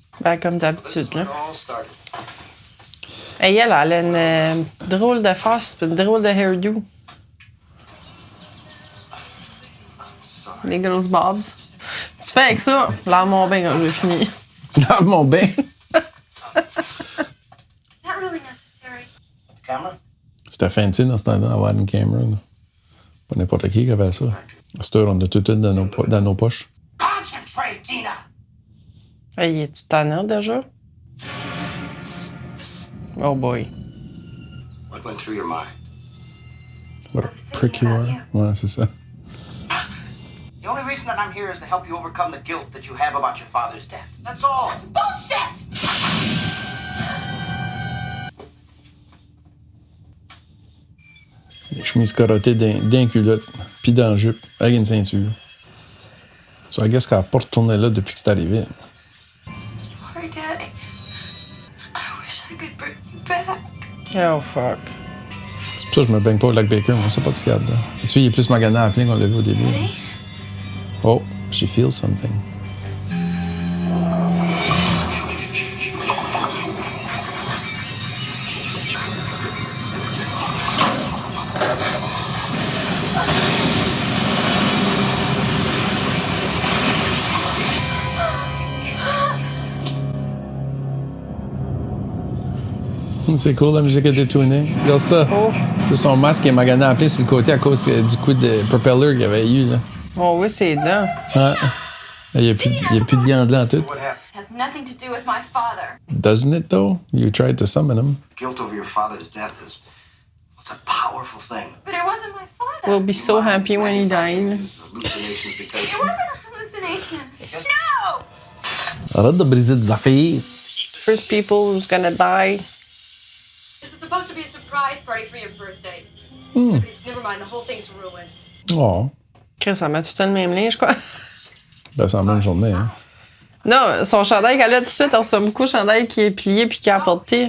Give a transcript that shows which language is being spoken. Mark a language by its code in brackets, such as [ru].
[fr] Ben, comme d'habitude, là. Et elle a une drôle de face, puis une drôle de hairdo. Les grosses bobs. Tu fais avec ça, lave mon bain quand j'ai fini. Lave mon bain. [en] Is that really necessary? Camera? [fr] C'était fancy dans ce temps-là, avoir une caméra. Là. Pas n'importe qui avait ça. À cette heure, on a tout dans nos poches. [en] Concentrate, Dina! [fr] Hey, es-tu tannant déjà? [en] Oh boy. What went through your mind? What a prick you are. [fr] Ouais, c'est ça. [en] The only reason that I'm here is to help you overcome the guilt that you have about your father's death. That's all. Bullshit! [fr] Les chemises carottées d'un culotte, puis dans la jupe, avec une ceinture. [en] So, I guess [fr] qu'elle n'a pas retourné là depuis que c'est arrivé. [en] Sorry, Daddy. I wish I could bring you back. Oh fuck. [fr] C'est pour ça que je me baigne pas au lac Baker, on sait pas ce qu'il y a dedans. Tu sais, il est plus magané à plein qu'on l'a vu au début. [en] Ready? Oh, she feels something. [fr] C'est cool, la musique a détourné. Regarde ça. Oh. C'est son masque qui est magané à plein sur le côté à cause du coup de propeller qu'il y avait eu. Là. Oh oui, c'est dents. Ouais. Il n'y a plus de viande là en tout. [en] What happened? It has nothing to do with my father. Doesn't it, though? You tried to summon him. Guilt over your father's death is... It's a powerful thing. But it wasn't my father. We'll be so happy when he died. It's hallucinations because... It wasn't a hallucination. Yes. No! [fr] Arrête de briser des affaires. [en] First people who's gonna die. This is supposed to be a surprise party for your birthday. Never mind, the whole thing's ruined. Oh. [fr] Chris, ça met tout le temps le même linge, quoi. Ben, c'est la même journée, hein. Non, son chandail qu'elle a tout de suite, elle ressemble beaucoup au chandail qui est plié puis qui a apporté.